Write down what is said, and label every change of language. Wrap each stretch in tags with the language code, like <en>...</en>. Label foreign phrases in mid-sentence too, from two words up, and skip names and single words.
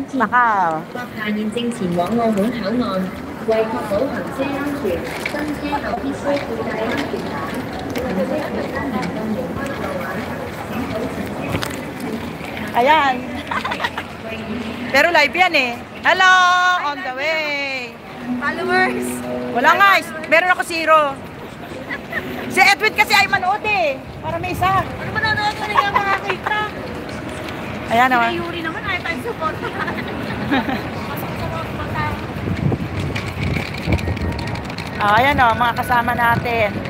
<yue>Macau. 閣下現正前往澳門口岸，為確保行車安全，登車後必須佩戴安全帶。行車期間唔禁離開座位，請保持車廂。</yue> <tl>Ayan. Pero live yan eh. Hello!</tl> <en>On the way. Followers!</en> <tl>Wala nga. Meron ako 0. Si Edwin kasi ay manood eh. Para may isa. Ano ba nanonood ko na yung makakita? Ayan naman. Si Yuri naman, ayaw tayo support. Ayan o, mga kasama natin.</tl>